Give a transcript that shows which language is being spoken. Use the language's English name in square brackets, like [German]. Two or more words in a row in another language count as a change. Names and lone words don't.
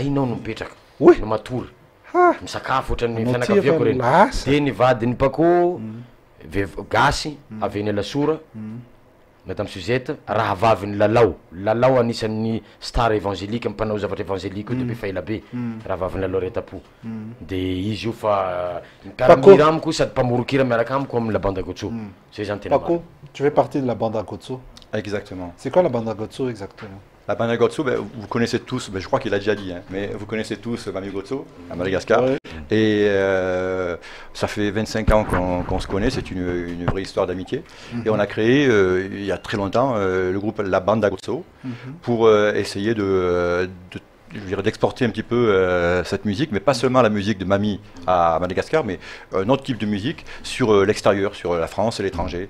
[Malagasy] iny ao no mipetraka no matory misakafo ohatran'ny fianakaviako reny de ny vadiny pako gasy avy eny Lasora Madame Suzette raha vaviny Lalao anisan'ny [French] star évangélique [Malagasy] mpanao zavatra évangélique depuis faela be raha vaviny Lalao retapo de izy io fa miaramira amiko sady mpamorokira miaraka amiko amin'ny [French] la bande à Gotso c'est [Malagasy] zany tena [French] Paco, tu fais partie de la bande à Gotso. Exactement. C'est quoi la bande à Gotso exactement? La bande à Gotso, vous connaissez tous, je crois qu'il a déjà dit, mais vous connaissez tous Mamie Gotso à Madagascar. Ouais. Et ça fait 25 ans qu'on se connaît, c'est une vraie histoire d'amitié. Et on a créé, il y a très longtemps, le groupe La Bande à Gotso pour essayer d'exporter un petit peu cette musique, mais pas seulement la musique de Mamie à Madagascar, mais un autre type de musique sur l'extérieur, sur la France et l'étranger.